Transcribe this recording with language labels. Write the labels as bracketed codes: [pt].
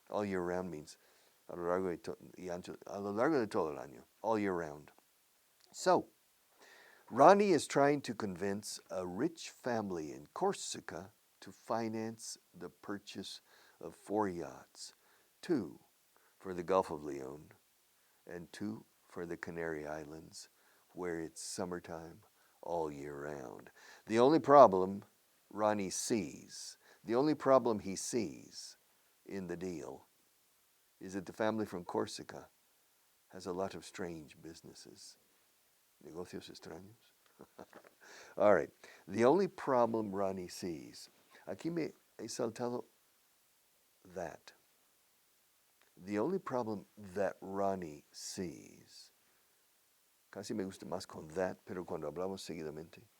[en] All year round means [es] a lo largo de todo el año. [en] All year round. So, Ronnie is trying to convince a rich family in Corsica to finance the purchase of 4 yachts, 2 for the Gulf of Leon and 2 for the Canary Islands, where it's summertime all year round. The only problem Ronnie sees, the only problem he sees in the deal is that the family from Corsica has a lot of strange businesses. [es] Negocios extraños. [en] All right. The only problem Ronnie sees. [es] Aquí me he saltado that. [en] The only problem that Ronnie sees. [es] Casi me gusta más con that, pero cuando hablamos seguidamente.